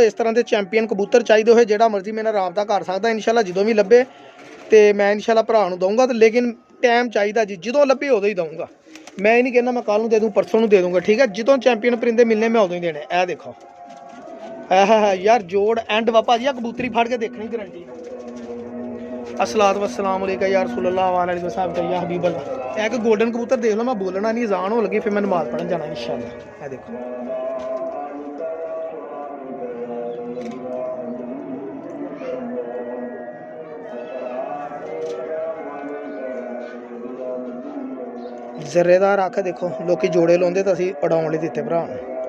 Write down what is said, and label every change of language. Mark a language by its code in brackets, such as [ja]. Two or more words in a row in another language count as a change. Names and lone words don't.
[pa] ਇਸ ਤਰ੍ਹਾਂ ਦੇ ਚੈਂਪੀਅਨ ਕਬੂਤਰ ਚਾਹੀਦੇ ਹੋਏ ਜਿਹੜਾ ਮਰਜ਼ੀ ਮੇਰੇ ਨਾਲ ਰਾਬਤਾ ਕਰ ਸਕਦਾ ਇਨਸ਼ਾਅੱਲਾ। ਜਦੋਂ ਵੀ ਲੱਭੇ ਤੇ ਮੈਂ ਇਨਸ਼ਾਅੱਲਾ ਭਰਾ ਨੂੰ ਦਊਂਗਾ, ਤੇ ਲੇਕਿਨ ਟਾਈਮ ਚਾਹੀਦਾ ਜੀ, ਜਦੋਂ ਲੱਭੇ ਉਦੋਂ ਹੀ ਦਊਂਗਾ। ਮੈਂ ਇਹ ਨਹੀਂ ਕਹਿੰਦਾ ਮੈਂ ਕੱਲ੍ਹ ਨੂੰ ਦੇ ਦੂੰ, ਪਰਸੋਂ ਨੂੰ ਦੇ ਦੂੰਗਾ। ਠੀਕ ਹੈ, ਜਦੋਂ ਚੈਂਪੀਅਨ ਪਰਿੰਦੇ ਮਿਲਨੇ ਮੈਂ ਉਦੋਂ ਹੀ ਦੇਣੇ। ਇਹ ਦੇਖੋ ਯਾਰ ਜੋੜ ਐਂਡ ਵਾ ਭਾਜੀ, ਆ ਕਬੂਤਰੀ ਫੜ ਕੇ ਦੇਖਣੀ ਗਰੰਟੀ। [ar] الصلاة والسلام عليك يا رسول الله وعليه وسلم يا حبيب الله. [pa] ਇੱਕ ਗੋਲਡਨ ਕਬੂਤਰ ਦੇਖ ਲੋ, ਮੈਂ ਬੋਲਣਾ ਨਹੀਂ, ਅਜ਼ਾਨ ਹੋ ਲੱਗੀ, ਫਿਰ ਮੈਂ ਨਮਾਜ਼ ਪੜ੍ਹਨ ਜਾਣਾ ਇਨਸ਼ਾਅੱਲਾ। ਇਹ ਦੇਖੋ ਜ਼ਰੇਦਾਰ ਅੱਖ ਦੇਖੋ, ਲੋਕ ਜੋੜੇ ਲਾਉਂਦੇ ਤਾਂ ਅਸੀਂ ਉਡਾਉਣ ਲਈ ਦਿੱਤੇ ਭਰਾ ਨੂੰ।